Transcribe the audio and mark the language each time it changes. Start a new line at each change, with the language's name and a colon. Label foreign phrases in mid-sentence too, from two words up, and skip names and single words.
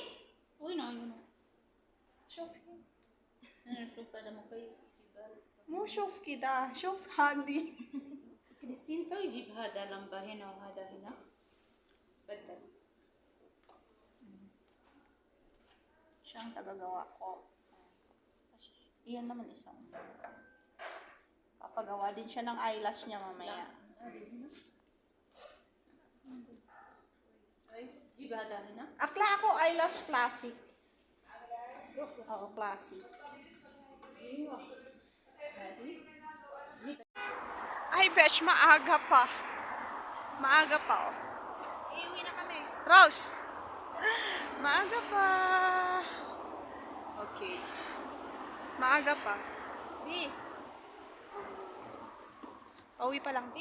Arabic: وين عيونه؟ شوفي. انا اشوف هذا مكيف في بارد مو شوف كده. شوف هذه. كريستين سوي جيب هذا لمبة هنا وهذا هنا بدل
Filipino: Siyang tagagawa ko. Iyan naman isang. Papagawa din siya ng eyelash niya mamaya.
Arabic: جيب هذا هنا
Filipino: Akla ako eyelash classic. Oo, classic.
Arabic: ايوه هذه
Filipino: Ay, Besh, maaga pa. Maaga pa, oh. Iuwi na kami. Rose! Maaga pa. Okay. Maaga pa. Bi, Pauwi pa lang.